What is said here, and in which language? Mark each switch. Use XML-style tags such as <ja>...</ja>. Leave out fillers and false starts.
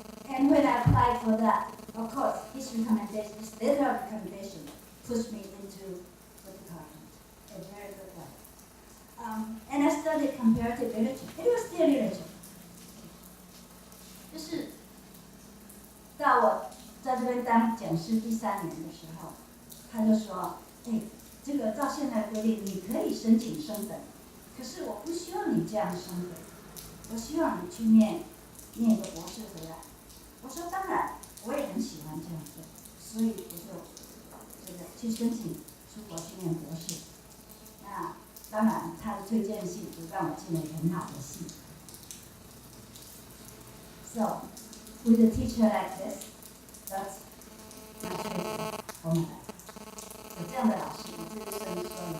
<en>And when I applied for that, of course, his letter of recommendation pushed me into the department, a very good one. And I studied comparative literature. It was still literature.</en> <zh>就是到我在这边当讲师第3年的时候，他就说：“这个照现在规定，你可以申请升本，可是我不希望你这样升本，我希望你去念一个博士回来。” 我说当然，我也很喜欢这样做，所以我就去申请出国去念博士。那当然，他的推荐信就让我进了很好的系。</zh> <en>So, with a teacher like this, that's my training for my life.</en> <zh>有这样的老师，我这一生都有。</zh>